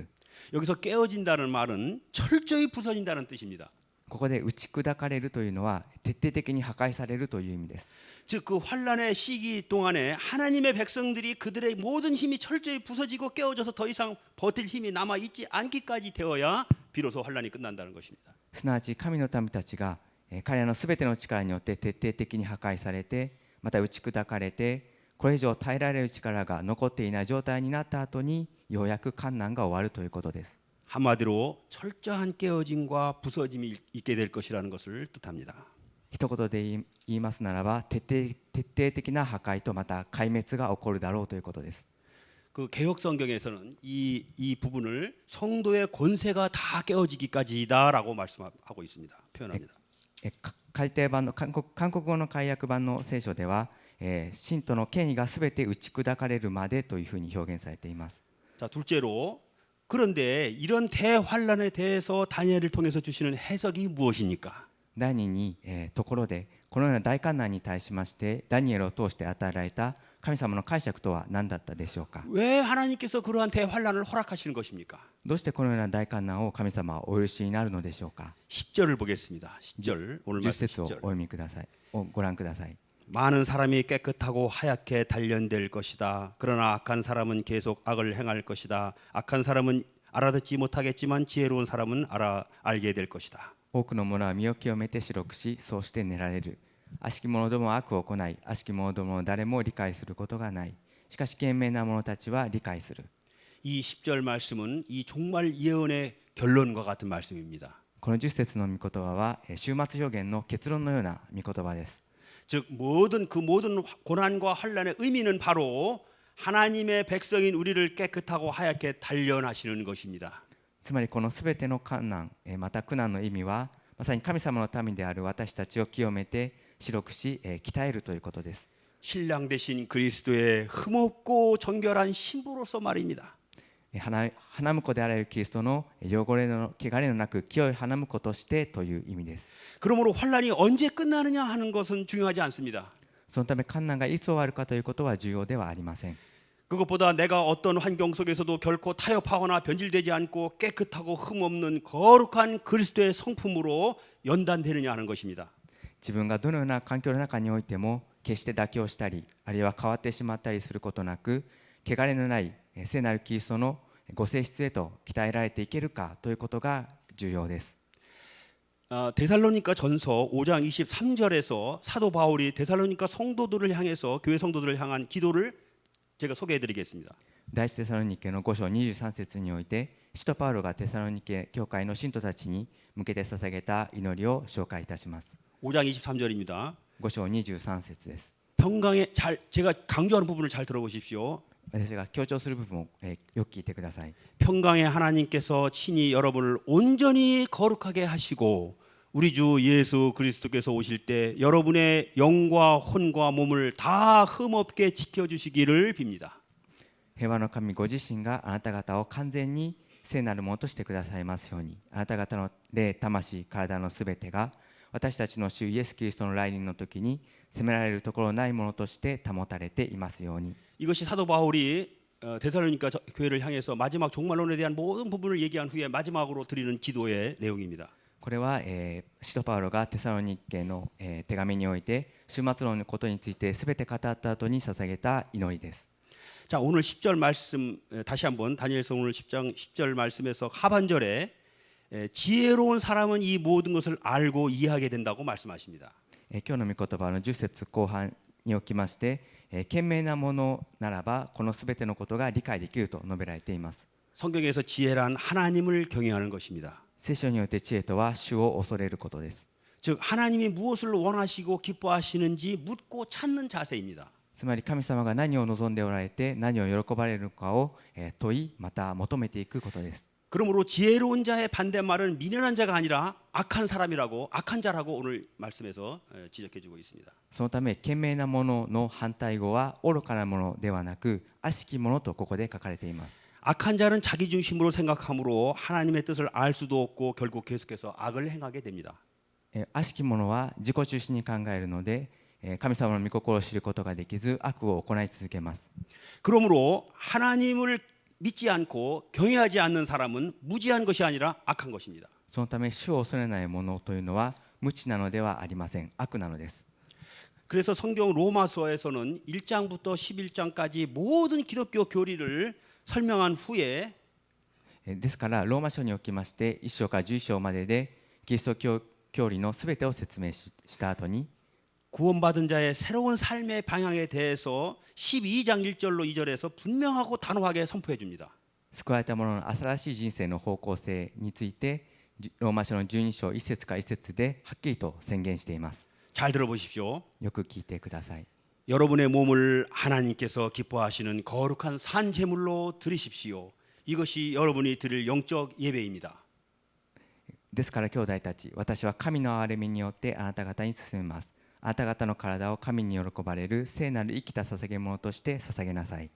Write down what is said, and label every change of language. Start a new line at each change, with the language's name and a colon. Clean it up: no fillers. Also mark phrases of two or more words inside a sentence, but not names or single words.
Korean: 여기서 깨어진다는 말은 철저히 부서진다는 뜻입니다.
Japanese: ここで打ち砕かれるというのは徹底的に破壊されるという意味です。
Korean: 즉 그 환란의 시기 동안에 하나님의 백성들이 그들의 모든 힘이 철저히 부서지고 깨어져서 더 이상 버틸 힘이 남아 있지 않기까지 되어야 비로소 환란이 끝난다는 것입니다.
Japanese: すなわち神の民たちが彼らのすべての力によって徹底的に破壊されて、また打ち砕かれて、これ以上耐えられる力が残っていない状態になった後にようやく患難が終わるということです。
Korean: 한마디로 철저한 깨어짐과 부서짐이 있게 될 것이라는 것을 뜻합니다.
Japanese: 一言で言いますならば徹底的な破壊とまた壊滅が起こるだろうということです。
Korean: 그 개혁 성경에서는 이 부분을 성도의 권세가 다 깨어지기까지다라고 말씀하고 있습니다. 표현합니다.
Japanese: 改訂版の韓国語の改訳版の聖書では、信徒の権威がすべて打ち砕かれるまでというふうに表現されています。
Korean: 자, 둘째로 그런데 이런 대환란에 대해서 다니엘을 통해서 주시는 해석이 무엇입니까?
Japanese: 第二に、ところでこのような大患難に対しましてダニエルを通して与えられた神様の解釈とは何だったでしょうか。
Korean: 왜 하나님께서 그러한 대환란을 허락하시는 것입니까?
Japanese: どうしてこのような大患難を神様はお許しになるのでしょうか。
Korean: 10절을 보겠습니다. 10절 오늘 10 말씀
Japanese: 節をお
Korean: 10절.
Japanese: 読みください。ご覧ください。
Korean: 많은 사람이 깨끗하고 하얗게 단련될 것이다. 그러나 악한 사람은 계속 악을 행할 것이다. 악한 사람은 알아듣지 못하겠지만 지혜로운 사람은 알게 될 것이다.
Japanese: 多くの者は身を清めて白くし、そうして練られる。悪しき者どもは悪を行い、悪しき者どもの誰も理解することがない。しかし賢明な者たちは理解する。
Korean: 이 10절 말씀은 이 종말 예언의 결론과 같은 말씀입니다.
Japanese: この10節の御言葉は終末予言の結論のような御言葉です。
Korean: 즉 모든 고난과 환난의 의미는 바로 하나님의 백성인 우리를 깨끗하고 하얗게 단련하시는 것입니다.
Japanese: つまりこのすべての困難、また苦難の意味はまさに神様の民である私たちを清めて白くし、鍛えるということです。
Korean: 신랑 되신 그리스도의 흠없고 정결한 신부로서 말입니다.
Japanese: 花婿であられるキリストの汚れの汚れのなく清い花婿としてという意味です。
Korean: 그러므로 환란이 언제 끝나느냐 하는 것은 중요하지 않습니다.
Japanese: そのため困難がいつ終わるかということは重要ではありません。
Korean: 그것보다 내가 어떤 환경 속에서도 결코 타협하거나 변질되지 않고 깨끗하고 흠없는 거룩한 그리스도의 성품으로 연단되느냐 하는 것입니다.
Japanese: 自分がどのような環境の中においても決して妥協したりあるいは変わってしまったりすることなく汚れのない聖なるキリストのご性質へと鍛えられていけるかということが重要です。
Korean: 데살로니가 전서 5장 23절에서 사도 바울이 데살로니가 성도들을 향해서 교회 성도들을 향한 기도를 제가 소개해 드리겠습니다.
Japanese: 第一テサロニケの5章23節において使徒パウロがテサロニケ教会の信徒たちに向けて捧げた祈りを紹介いたします。
Korean: 5장 23절입니다.
Japanese: 5 章23節です。
Korean: 평강에 제가 강조하는 부분을 잘 들어보십시오.
Japanese: 私が強調する部分をよく聞いてください。
Korean: 평강의 하나님께서 친히 여러분을 온전히 거룩하게 하시고 우리 주 예수 그리스도께서 오실 때 여러분의 영과 혼과 몸을 다 흠없게 지켜주시기를 빕니다.
Japanese: 平和の神ご自身があなた方を完全に聖なるものとしてくださいますように、あなた方の霊、魂、体のすべてが私たちの主イエスキリストの来臨の時に責められるところないものとして保たれていますように。
Korean: 이것이 사도 바울이 데살로니가 교회를 향해서 마지막 종말론에 대한 모든 부분을 얘기한 후에 마지막으로 드리는 기도의 내용입니다.
Japanese: これは、使徒パウロがテサロニケの、手紙において終末論のことについてすべて語った後に捧げた祈りです。
Korean: 자, 오늘 10절 말씀 다시 한번 다니엘서 오늘 10장 10절 말씀에서 하반절에 지혜로운 사람은 이 모든 것을 알고 이해하게 된다고 말씀하십니다.
Japanese: 今日の御言葉の10節後半におきまして、賢明なものならばこのすべてのことが理解できると述べられています。
Korean: 성경에서 지혜란 하나님을 경외하는 것입니다.
Japanese: 聖書において知恵とは主を恐れることです。
Korean: 즉 하나님이 무엇을 원하시고 기뻐하시는지 묻고 찾는 자세입니다.
Japanese: つまり神様が何を望んでおられて何を喜ばれるのかを問いまた求めていくことです。
Korean: 그러므로 지혜로운 자의 반대말은 미련한 자가 아니라 악한 사람이라고 악한 자라고 오늘 말씀에서 지적해주고 있습니다.
Japanese: そのため賢明なものの反対語は愚かなものではなく悪しきものとここで書かれています。
Korean: 악한 자는 자기 중심으로 생각함으로 하나님의 뜻을 알 수도 없고 결국 계속해서 악을 행하게 됩니다.
Japanese: 悪しきものは自己中心に考えるので神様の御心を知ることができず悪を行い続けます。
Korean: 그러므로 하나님을 믿지 않고 경외하지 않는 사람은 무지한 것이 아니라 악한 것입니다.
Japanese: そのため主を恐れないものというのは無知なのではありません。悪なのです。
Korean: 그래서 성경 로마서에서는 1장부터 11장까지 모든 기독교 교리를 설명한 후에
Japanese: ですからローマ書におきまして1章から11章まででキリスト教理のすべてを説明した後に
Korean: 구원받은 자의 새로운 삶의 방향에 대해서 12장 1절로 2절에서 분명하고 단호하게 선포해 줍니다.
Japanese: 救われた者の新しい人生の方向性についてローマ書の12章1節から1節ではっきりと宣言しています。
Korean: 잘 들어보십시오.
Japanese: よく聞いてください。
Korean: 여러분의 몸을 하나님께서 기뻐하시는 거룩한 산 제물로 드리십시오. 이것이 여러분이 드릴 영적 예배입니다.
Japanese: ですから兄弟たち、私は神の憐れみによってあなた方に進めます。あなた方の体を神に喜ばれる聖なる生きた捧げ物として捧げなさい。